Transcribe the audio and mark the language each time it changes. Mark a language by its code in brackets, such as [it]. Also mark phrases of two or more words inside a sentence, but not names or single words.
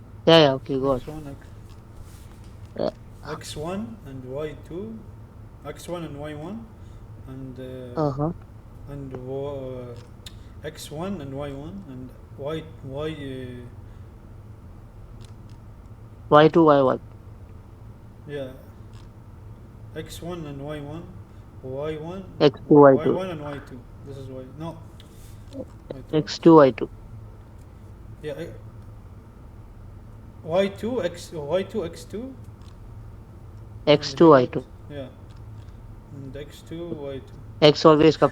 [en] Yeah, okay, go on. X1, Yeah. X1 and Y2, X1 and Y1, and Uh-huh. X1 and Y1 and Y2, Y1. yeah, X1 and Y1, Y1, X2, Y2. Y1 and Y2. This is Y. No, wait, what? X2, Y2. Yeah, Y2 Y2 X2 and X2, here what? Y2. Yeah, and X2 Y2. X always comes